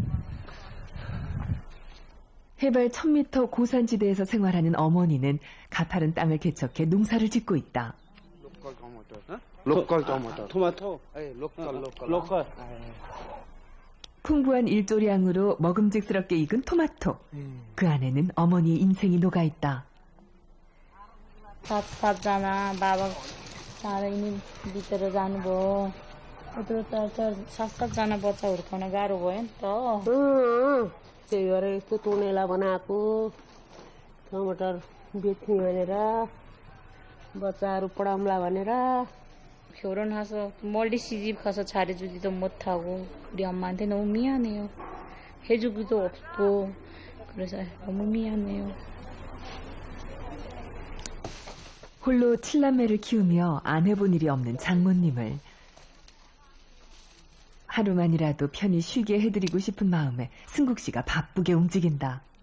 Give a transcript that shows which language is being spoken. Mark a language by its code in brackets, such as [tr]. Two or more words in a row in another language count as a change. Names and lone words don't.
[ko] 해발 1000m 고산지대에서 생활하는 어머니는 가파른 땅을 개척해 농사를 짓고 있다. 로컬 토마토. 토마토. 로컬. 풍부한 일조량으로 먹음직스럽게 익은 토마토. 그 안에는 어머니의 인생이 녹아있다. [ne] सातजना बाबा चाँडै नै बितेर जानुभयो यत्रो त 7-7जना बच्चा हुर्काउन गाह्रो भयो नि त त्यही भएर यस्तो टोनेला बनाएको टमाटर बेच्ने भनेर बच्चाहरू पढाउँला भनेर [ko] 결혼해서 멀리 시집 가서 잘해주지도 못하고 우리 엄마한테 너무 미안해요. 해주기도 없고 그래서 너무 미안해요. 홀로 7남매를 키우며 안 해본 일이 없는 장모님을 하루만이라도 편히 쉬게 해드리고 싶은 마음에 승국 씨가 바쁘게 움직인다.